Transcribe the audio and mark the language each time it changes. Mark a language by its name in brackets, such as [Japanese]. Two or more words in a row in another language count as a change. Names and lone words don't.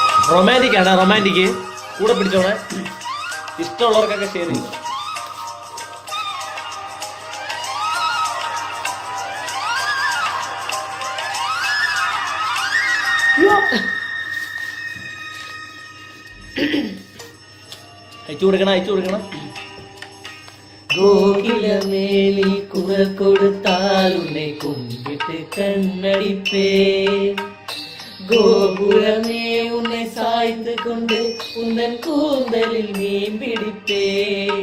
[Malayalam] റൊമാൻറ്റിക് ആണ് റൊമാൻറ്റിക് കൂടെ പിടിച്ചോളെ ഇഷ്ടമുള്ളവർക്കൊക്കെ ഷെയർ ചെയ്യും അയച്ചു കൊടുക്കണം [Tamil] கோகிலமேலி குரல் கொடுத்தால் உன்னை கும்பிட்டு கண்ணடிப்பேன் கோபுரமே உன்னை சாய்த்து கொண்டு உந்தன் கூந்தலில் மீன் பிடிப்பேன்